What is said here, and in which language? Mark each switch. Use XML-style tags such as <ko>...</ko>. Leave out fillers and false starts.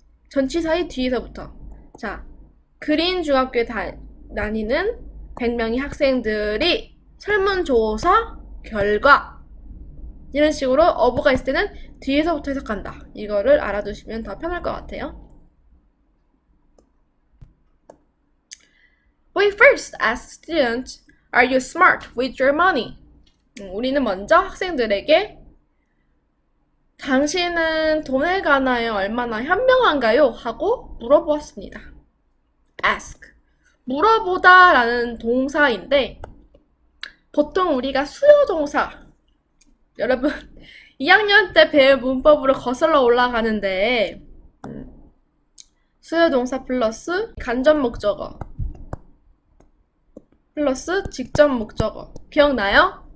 <ko>전치사의 뒤에서부터. 자, 그린 중학교에 다니는 100명의 학생들이 설문조사 결과 이런 식으로 어부가 있을 때는 뒤에서부터 해석한다. 이거를 알아두시면 더 편할 것 같아요.</ko> <en>We first ask students, are you smart with your money?</en> <ko>우리는 먼저 학생들에게 당신은 돈에 관하여 얼마나 현명한가요? 하고 물어보았습니다. ask. 물어보다 라는 동사인데 보통 우리가 수요 동사 여러분 2학년 때 배운 문법으로 거슬러 올라가는데 수요 동사 플러스 간접 목적어 플러스 직접 목적어 기억나요?</ko>